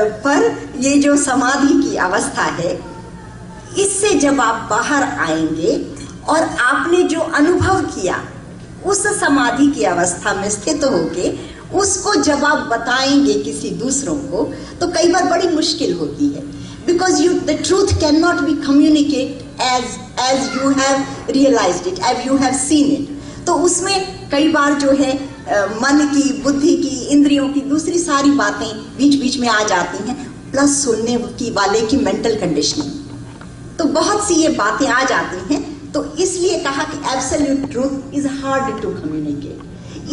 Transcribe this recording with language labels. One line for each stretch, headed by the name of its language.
Hindi: पर ये जो समाधि की अवस्था है, इससे जब आप बाहर आएंगे और आपने जो अनुभव किया उस समाधि की अवस्था में स्थित होके उसको जब आप बताएंगे किसी दूसरों को, तो कई बार बड़ी मुश्किल होती है।
English: Because the truth cannot be communicated as you have realized it, as you have seen it.
Hindi: तो उसमें कई बार जो है मन की, बुद्धि की, इंद्रियों की दूसरी सारी बातें बीच बीच में आ जाती हैं, प्लस सुनने की वाले की मेंटल कंडीशनिंग, तो बहुत सी ये बातें आ जाती हैं। तो इसलिए कहा कि
English: Absolute truth is hard to communicate.